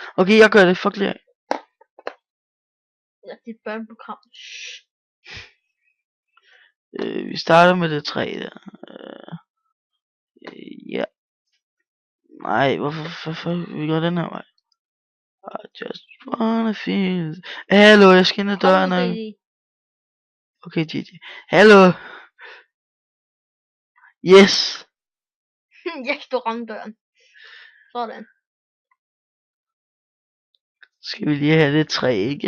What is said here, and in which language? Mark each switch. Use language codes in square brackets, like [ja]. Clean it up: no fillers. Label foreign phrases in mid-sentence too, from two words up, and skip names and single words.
[da] Okay, jeg gør det. Fuck lige af. Ja, dit børneprogram. Vi starter med det træ der. Ja. Nej, hvorfor vi går den her vej? [en] I just wanna feel. [da] Hallo, jeg skal ind ad døren. Okay, GG. Hallo. Yes. Jeg står ramme døren. Sådan. Skal vi lige have det træ, ikke?